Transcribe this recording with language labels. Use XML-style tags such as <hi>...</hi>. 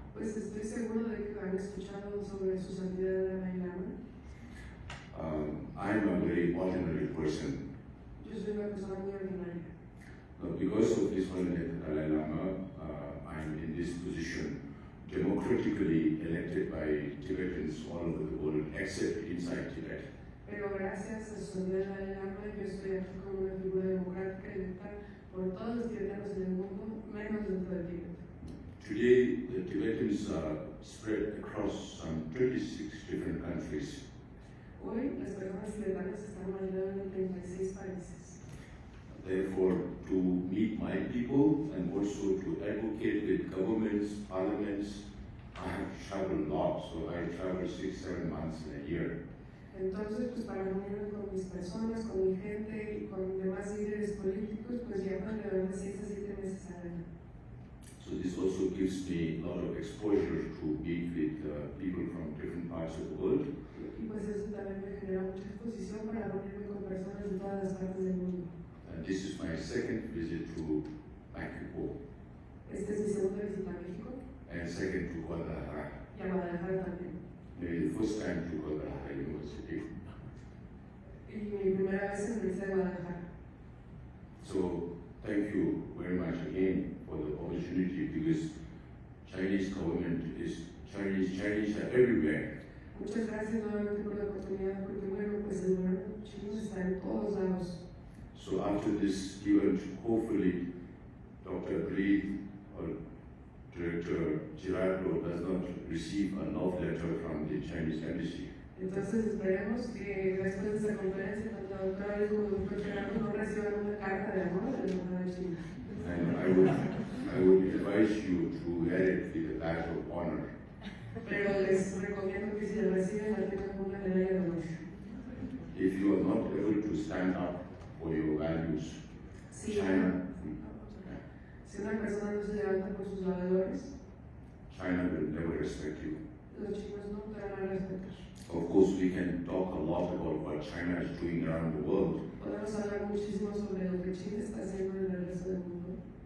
<es>Pues estoy seguro de que han escuchado sobre su santidad de Dalai Lama.</es> <en>I'm a very ordinary person.</en> <es>Yo soy una persona muy ordinaria.</es> <en>Because of His Holiness the Dalai Lama, I'm in this position, democratically elected by Tibetans all over the world, except inside Tibet.</en> <es>Pero gracias a su santidad Dalai Lama, yo estoy aquí como una figura democrática electa por todos los tibetanos en el mundo, menos dentro de Tíbet.</es> <en>Today, the Tibetans are spread across some 26 different countries.</en> <es>Hoy, las personas tibetanas están alrededor de 36 países.</es> <en>Therefore, to meet my people and also to advocate with governments, parliaments, I have to travel a lot, so I travel 6-7 months in a year.</en> <es>Entonces, pues para reunirme con mis personas, con mi gente y con demás líderes políticos, pues llevo alrededor de 6 a 7 meses al año.</es> <en>So this also gives me a lot of exposure to meet with people from different parts of the world.</en> <es>Y pues eso también me genera mucha exposición para reunirme con personas de todas las partes del mundo.</es> <en>And this is my second visit to Mexico.</en> <es>Esta es mi segunda visita a México.</es> <en>And second to Guadalajara.</en> <es>Y a Guadalajara también.</es> <en>Maybe the first time to Guadalajara University.</en> <es>Y mi primera vez en la Universidad de Guadalajara.</es> <en>So thank you very much again for the opportunity, because Chinese government is Chinese are everywhere.</en> <es>Muchas gracias nuevamente por la oportunidad, porque bueno, pues el gobierno chino está en todos lados.</es> <en>So after this event, hopefully Dr. Breed or Director Girardo does not receive a love letter from the Chinese embassy.</en> <es>Entonces esperemos que después de esta conferencia, tanto la doctora Abril como el doctor Gerardo no reciban una carta de amor de la embajada de China.</es> <en>And I would advise you to wear it with a badge of honor.</en> <es>Pero les recomiendo que si la reciben la tengan con una medalla de honor.</es> <en>If you are not able to stand up for your values,</en> <es>Si China una persona no se levanta por sus valores,</es> <en>China will never respect you.</en> <es>los chinos nunca van a respetar.</es> <en>Of course, we can talk a lot about what China is doing around the world.</en> <es>Podemos hablar muchísimo sobre lo que China está haciendo en el resto del mundo.</es>